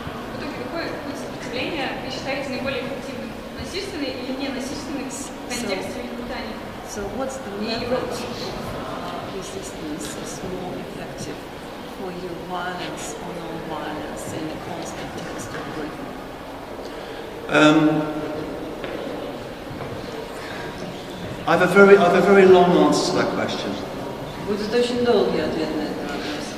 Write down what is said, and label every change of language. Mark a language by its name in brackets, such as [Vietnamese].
[Russian] В итоге, какое сопротивление вы считаете наиболее эффективным? Насильственный или ненасильственный в контексте Великобритании? [English] So what's the method of resistance is more effective for you, violence or non-violence in the context of Britain? I have a very long answer to that question. [Russian] Будет очень долгий ответ на этот вопрос.